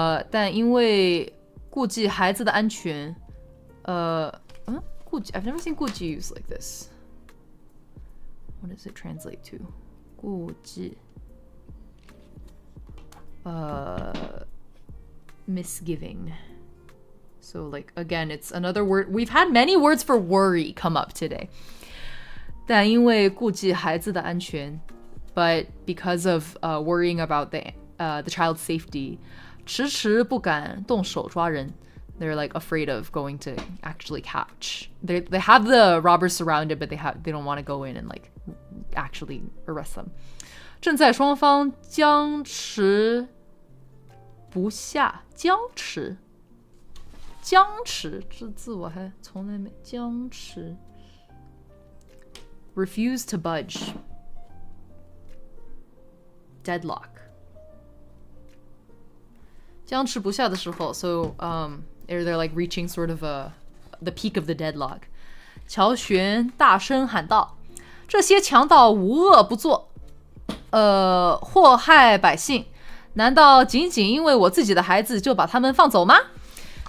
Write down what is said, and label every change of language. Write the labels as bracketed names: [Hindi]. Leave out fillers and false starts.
[Chinese] 但因为顾忌孩子的安全, [English] I've never seen 顾忌 used like this. What does it translate to? 顾忌. Misgiving. So like again, it's another word. We've had many words for worry come up today. [Chinese] 但因为顾忌孩子的安全, [English] but because of worrying about the child's safety, [Chinese] 迟迟不敢动手抓人. [English] They're like afraid of going to actually catch. They have the robbers surrounded, but they don't want to go in and like actually arrest them. [Chinese] 正在双方僵持不下，僵持这字我还从来没僵持 [English] refuse to budge. Deadlock. [Chinese] 僵持不下的时候, [English] so they're like reaching sort of the peak of the deadlock. [Chinese] 乔玄大声喊道：“这些强盗无恶不作，祸害百姓，难道仅仅因为我自己的孩子就把他们放走吗？”